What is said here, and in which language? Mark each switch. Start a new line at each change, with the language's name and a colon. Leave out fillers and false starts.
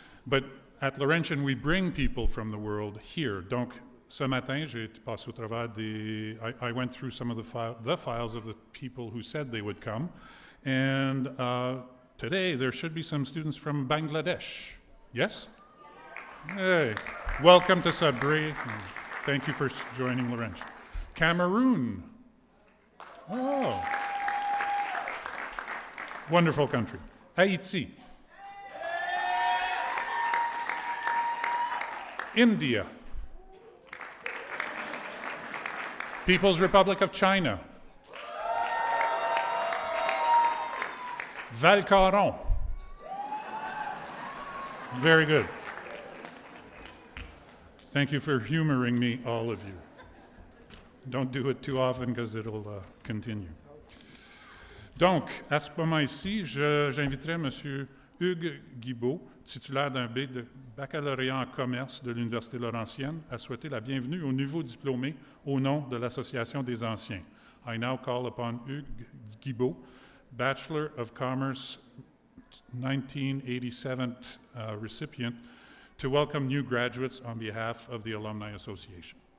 English: But at Laurentian, we bring people from the world here.
French: Donc, ce matin, j'ai passé au travers des...
English: I went through some of the files of the people who said they would come. And today, there should be some students from Bangladesh. Yes? Hey, welcome to Sudbury. Thank you for joining Laurentian. Cameroon. Oh. Wonderful country. Haiti. India. People's Republic of China. Val-Caron. Very good. Thank you for humoring me, all of you. Don't do it too often because it'll continue.
French: Donc, à ce moment ici, j'inviterai M. Hugues Guibault, titulaire d'un baccalauréat en commerce de l'Université Laurentienne, à souhaiter la bienvenue aux nouveaux diplômés au nom de l'Association des Anciens.
English: I now call upon Hugues Guibault, Bachelor of Commerce 1987 recipient to welcome new graduates on behalf of the Alumni Association.